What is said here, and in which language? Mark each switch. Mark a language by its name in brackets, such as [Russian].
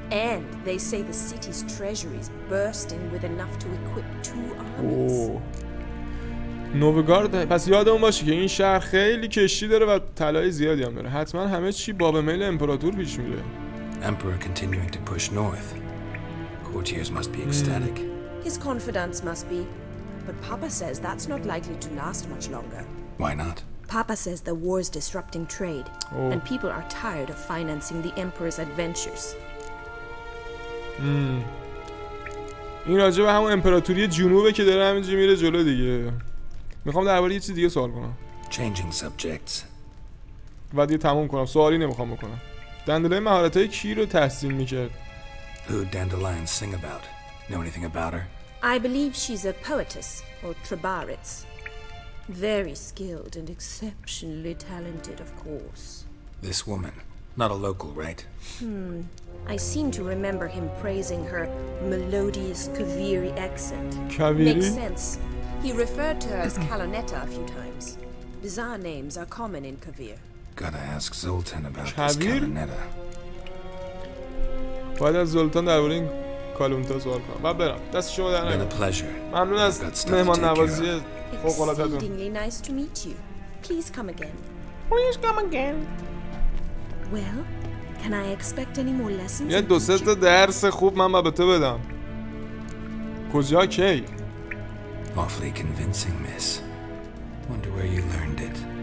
[English] And they say the city's treasury is bursting with enough to equip 2 armies. [Persian] نویگارد پس یادمون باشه که این شهر خیلی کشتی داره و طلای زیادی هم داره. حتما همه چی باب میل امپراتور پیش میره. [English] Emperor continuing to push north. Courtiers must be ecstatic. His confidants must be. But Papa says that's not likely to last much longer. Why not? Papa says the war's disrupting trade, and people are tired of financing the Emperor's adventures. [Persian] این راجع به همون امپراتوری جنوبه که داره همینجوری میره جلو دیگه. میخوام درباره یه چیز دیگه سوال کنم. [English] Changing subjects. [Persian] و دیگه تموم کنم. سوالی نمیخوام بکنم. دندلای مهارت‌های کی رو تحسین میکرد؟ [English] Who dandelions sing about? Know anything about her? I believe she's a poetess, or trabaritz. Very skilled and exceptionally talented, of course. This woman. Not a local, right? I seem to remember him praising her melodious Kaviri accent. Kaviri? Makes sense. He referred to her as Kalonetta a few times. Bizarre names are common in Kavir. Gotta ask Zoltan about this Kalonetta. [Persian] باید از زولتان درباره این کالونتا سوال کنم. بعد برم. دست شما در [English] Been a pleasure. [Persian] ممنون از مهمان نوازی فوق‌العاده‌تون. [English] Exceedingly nice to meet you. Please come again. Please come again. Well, can I expect any more lessons? [Persian] یه دو سه تا درس خوب من به تو بدم. کجا کی؟ [English] Awfully convincing, miss. Wonder where you learned it.